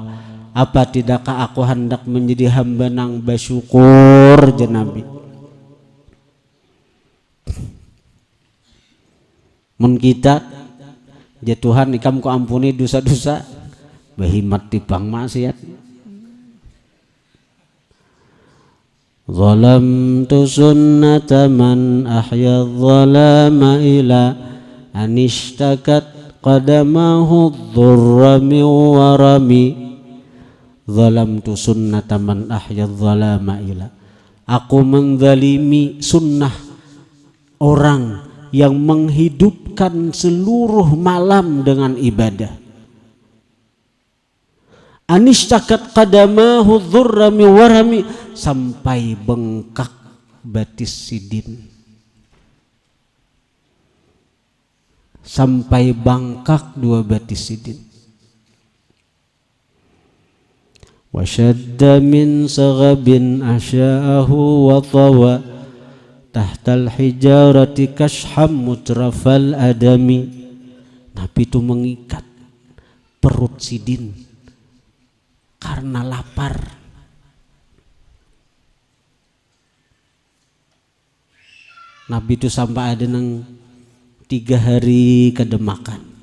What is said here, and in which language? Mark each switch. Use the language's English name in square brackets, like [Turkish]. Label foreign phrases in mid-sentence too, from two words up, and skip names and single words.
[Indonesian] Apa tidakkah aku hendak menjadi hamba nang bersyukur, Nabi? [Banjar] Mun kita, ya Tuhan ikam ku ampuni dosa-dosa, behimat tipang maksiat. [Arabic] ظلمت سنة من أحيا الظلام إلى أن اشتكت قدماه الضر من ورم. ظلمت سنة من أحيا الظلام إلى, [Indonesian] aku menzalimi sunnah orang yang menghidupkan seluruh malam dengan ibadah. [Arabic] أن اشتكت قدماه الضر من ورم, [Banjar] sampai bengkak batis sidin, sampai bangkak dua batis sidin. [Arabic] وشد من سغب أحشاءه وطوى تحت الحجارة كشحا مترف الأدم. [Indonesian] Nabi itu mengikat perut sidin karena lapar. [Banjar] Nabi itu sampai ada nang 3 hari kada makan.